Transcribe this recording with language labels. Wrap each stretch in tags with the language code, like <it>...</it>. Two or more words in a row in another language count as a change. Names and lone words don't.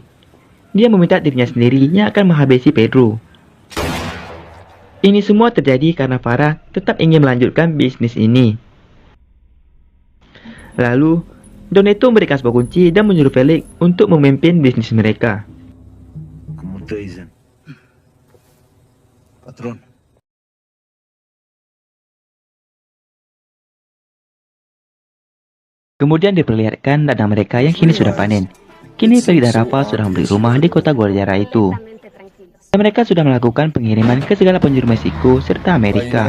<id>Dia meminta dirinya sendiri yang akan menghabisi Pedro. Ini semua terjadi karena Farah tetap ingin melanjutkan bisnis ini. Lalu, Doneto memberikan sebuah kunci dan menyuruh Felix untuk memimpin bisnis mereka.</id> <es>¿Cómo te dicen? Patrón.</es> <id>Kemudian diperlihatkan ladang mereka yang kini sudah panen. Kini Felix dan Rafa sudah membeli rumah di kota Guadalajara itu. Dan mereka sudah melakukan pengiriman ke segala penjuru Meksiko serta Amerika.</id>